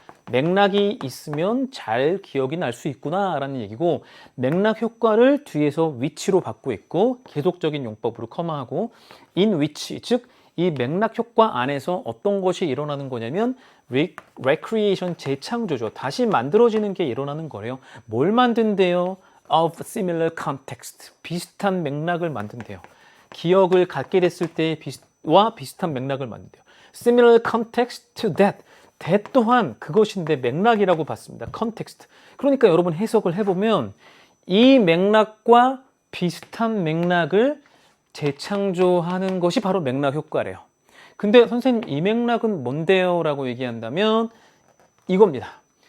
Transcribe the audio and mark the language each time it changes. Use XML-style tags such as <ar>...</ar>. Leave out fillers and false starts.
<ko>맥락이 있으면 잘 기억이 날 수 있구나 라는 얘기고, 맥락 효과를 뒤에서 위치로 받고 있고, 계속적인 용법으로 커마하고, in which, 즉 이 맥락 효과 안에서 어떤 것이 일어나는 거냐면 recreation, 재창조죠. 다시 만들어지는 게 일어나는 거래요. 뭘 만든대요?</ko> <en>of similar context,</en> <ko>비슷한 맥락을 만든대요. 기억을 갖게 됐을 때와 비슷한 맥락을 만든대요.</ko> <en>Similar context to that.</en> <ko>that 또한 그것인데 맥락이라고 봤습니다.</ko> <en>context.</en> <ko>그러니까 여러분 해석을 해보면 이 맥락과 비슷한 맥락을 재창조하는 것이 바로 맥락 효과래요. 근데 선생님 이 맥락은 뭔데요? 라고 얘기한다면 이겁니다.</ko>